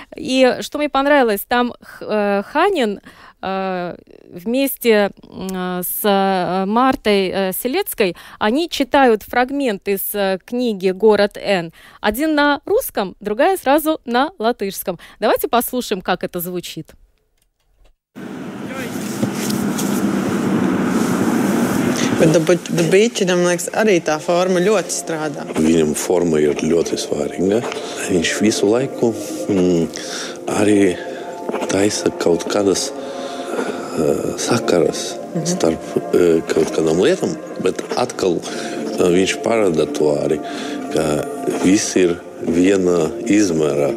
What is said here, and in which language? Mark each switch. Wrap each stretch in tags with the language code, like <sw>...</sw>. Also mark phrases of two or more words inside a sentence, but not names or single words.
<ru>И что мне понравилось, там Ханин вместе с Мартой Селецкой они читают фрагмент из книги «Город Н». Один на русском, другая сразу на латышском. Давайте послушаем, как это звучит.</ru> <lv>Bet Dabīčinam, liekas, arī tā forma ļoti strādā. Viņam forma ir ļoti svarīga. Viņš visu laiku arī taisa kaut kādas sakaras starp kaut kādām lietām, bet atkal viņš parāda to arī, ka viss ir viena izmēra.</lv>